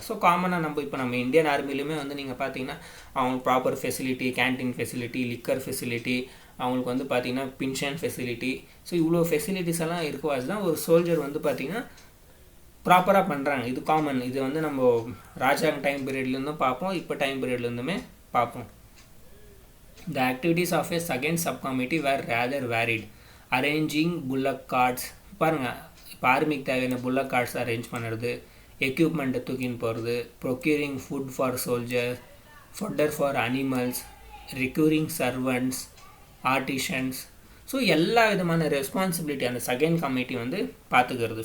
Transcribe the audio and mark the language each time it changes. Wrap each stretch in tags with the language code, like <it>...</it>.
<ta>So காமனாக நம்ம Indian ஆர்மிலையுமே வந்து நீங்கள் பார்த்தீங்கன்னா அவங்களுக்கு proper facility, canteen facility, liquor facility, அவங்களுக்கு வந்து பார்த்திங்கன்னா பென்ஷன் ஃபெசிலிட்டி, ஸோ இவ்வளோ ஃபெசிலிட்டிஸ் எல்லாம் இருக்குவாது தான் ஒரு சோல்ஜர் வந்து பார்த்திங்கன்னா ப்ராப்பராக பண்ணுறாங்க. இது காமன். இது வந்து நம்ம ராஜாங்க டைம் பீரியட்லேருந்தும் பார்ப்போம், இப்போ டைம் பீரியட்லேருந்துமே பார்ப்போம்.</ta> <en>The activities of a second subcommittee were rather varied. Arranging bullock carts.</en> <ta>பாருங்கள், இப்போ ஆர்மிக்கு தேவையான புல்லக் கார்ட்ஸ் அரேஞ்ச் பண்ணுறது, எக்யூப்மெண்ட்டை தூக்கின்னு போகிறது,</ta> <en>Procuring food for soldier, fodder for animals, requiring servants, artisans.</en> <ta>So எல்லா விதமான ரெஸ்பான்சிபிலிட்டி அந்த செகண்ட் கமிட்டி வந்து பார்த்துக்கிறது.</ta>